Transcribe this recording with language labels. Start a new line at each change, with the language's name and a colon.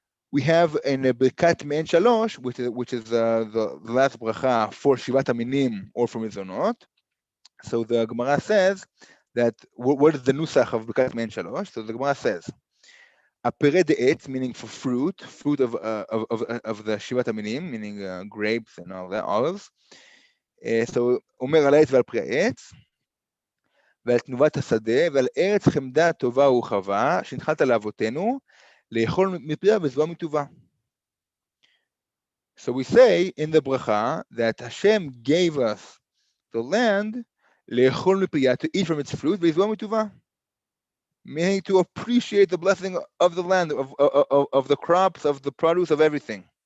English: We have in Birkat Me'en Shalosh, which is the last bracha for Shivat Aminim or for Mizonot. So the Gemara says that what is the nusach of Birkat Me'en Shalosh? So the Gemara says, "Apere de'etz," meaning for fruit of the Shivat Aminim, meaning grapes and all that, olives.
Hebrew: So אומר על העץ ועל פרי העץ, ועל תנובת השדה, ועל ארץ חמדה טובה ורחבה, שהנחלת לאבותינו, לאכול מפריה וזבוע מטובה.
English: So we say in the bracha that Hashem gave us the land,
Hebrew: לאכול מפריה,
English: to eat from its fruit,
Hebrew: וזבוע מטובה,
English: meaning to appreciate the blessing of the land, of the crops, of the produce, of everything.